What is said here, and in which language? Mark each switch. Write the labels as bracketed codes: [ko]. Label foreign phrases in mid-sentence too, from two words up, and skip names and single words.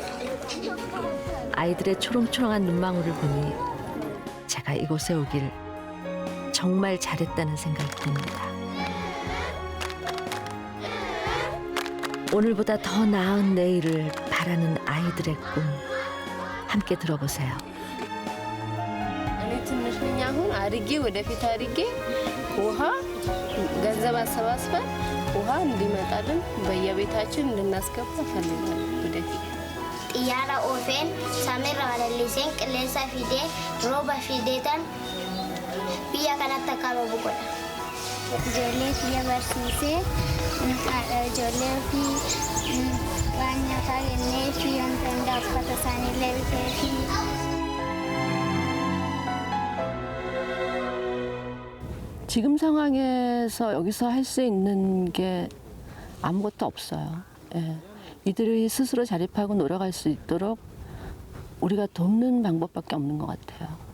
[ko] 아이들의 초롱초롱한 눈망울을 보니 제가 이곳에 오길 정말 잘했다는 생각이 듭니다. 오늘보다 더 나은 내일을 바라는 아이들의 꿈 함께 들어보세요. [am] እኔ ትንሽ ነኝ አሁን አድጌ ወደፊት አድጌ ውሃ ገንዘብ አሰባስበን ውሃ እንዲመጣልን በየቤታችን እንድናስገባ እፈልጋለሁ ወደፊት [om] xiyyaara oofeen samiirra balaliiseen qilleensa fidee rooba fideetan biyya kanatti akka babu godha. ijoollee kiyya barsiisee haadha ijoollee ofii waan nyaataa kennee fi wanta hundaa uffata isaaniillee bitee fi [ko] 지금 상황에서 여기서 할 수 있는 게 아무것도 없어요. 예. 이들이 스스로 자립하고 놀아갈 수 있도록 우리가 돕는 방법밖에 없는 것 같아요.